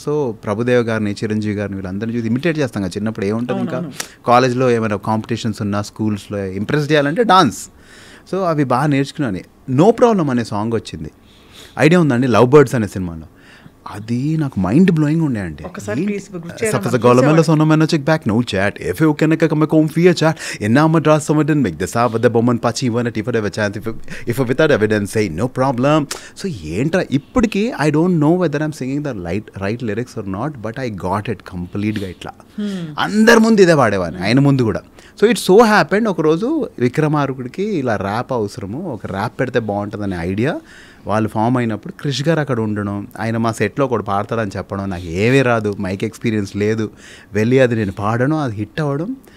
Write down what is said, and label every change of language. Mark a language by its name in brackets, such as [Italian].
[Telugu] So Prabhudev గారిని, చిరంజీవి గారిని, వీళ్ళందరినీ చూసి ఇమిటేట్ చేస్తాం కదా చిన్నప్పుడు. ఏముంటుంది ఇంకా కాలేజ్లో ఏమైనా కాంపిటీషన్స్ ఉన్నా, స్కూల్స్లో ఇంప్రెస్ చేయాలంటే డాన్స్. సో అవి బాగా నేర్చుకున్నాను. నో ప్రాబ్లం అనే సాంగ్ వచ్చింది, ఐడియా ఉందండి, లవ్ బర్డ్స్ అనే సినిమాలో. అది నాకు మైండ్ బ్లోయింగ్ ఉండే అండి. Golomello sono meno check back no chat if you can come home via chat in now madras someone didn't make this up with the bomb pachi one if ever chance if without evidence say no problem. [English] So [Telugu] ఏంట్రా ఇప్పటికి [English] I don't know whether I'm singing the right lyrics or not, but I got it complete గా ఇట్లా. [Telugu] అందరి ముందు ఇదే పాడేవాడిని, ఆయన ముందు కూడా. [English] so it so happened [Telugu] ఒకరోజు విక్రమార్కుడికి ఇలా ర్యాప్ అవసరము, ఒక ర్యాప్ పెడితే బాగుంటుందనే ఐడియా వాళ్ళు ఫామ్ అయినప్పుడు కృషి గారు అక్కడ ఉండడం, ఆయన మా సెట్లో ఒకటి పాడతాడని చెప్పడం, నాకు ఏవీ రాదు, మైక్ ఎక్స్పీరియన్స్ లేదు, వెళ్ళి అది నేను పాడడం, అది హిట్ అవ్వడం.